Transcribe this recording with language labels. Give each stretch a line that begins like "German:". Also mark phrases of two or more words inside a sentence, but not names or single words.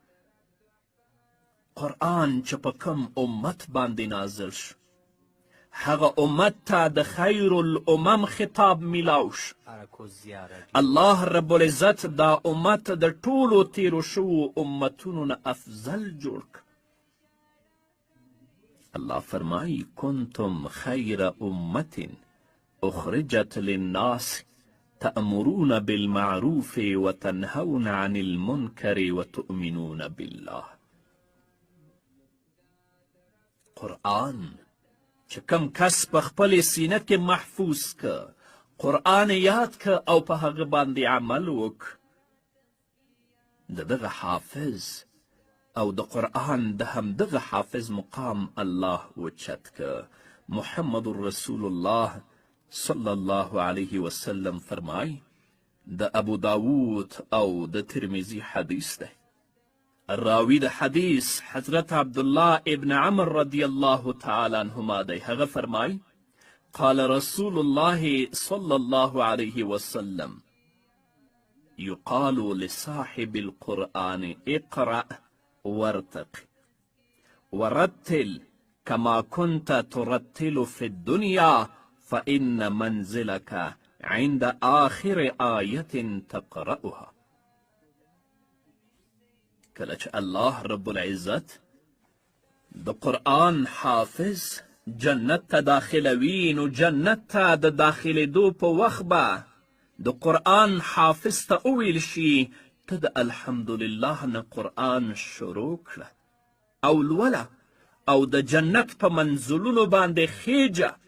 Pashto: قرآن چې په کم امت باندې نازل شو، هغه امت ته د
Arabic: خیر الامم
Pashto: خطاب میلاو شو. الله
Arabic: رب العزت
Pashto: دا امت د ټولو تیرو شوو امتونو نه افضل جوړ کړ. الله فرمایي
Arabic: کنتم خیر امت اخرجت للناس تأمرون بالمعروف وتنهون عن المنكر وتؤمنون بالله.
Pashto: قرآن چې کم کس په خپلې سینه کې محفوظ که، قرآن یاد که او په هغه باندې عمل وک، د دغه حافظ او د قرآن د همدغه حافظ مقام الله اوچت که. محمد
Arabic: رسول الله صلی الله علیه وسلم
Pashto: فرمای د ابو داود او د ترمذی حدیث ده. راوی د حدیث حضرت عبدالله ابن عمر
Arabic: رضی الله تعالی عنهما
Pashto: دی. هغه فرمای
Arabic: قال رسول الله صلی الله علیه وسلم یقال لصاحب القرآن اقرأ وارتق ورتل كما كنت ترتل في الدنيا فإن منزلك عند آخر آية تقرأها.
Pashto: کله چې الله
Arabic: رب العزت
Pashto: د قرآن حافظ جنت ته داخلوي، نو جنت ته د داخلېدو په وخت به د قرآن حافظ ته وویل شي ته د الحمدلله نه قرآن شروع کړه او لوله او د جنت په منزلونو باندې خیجه.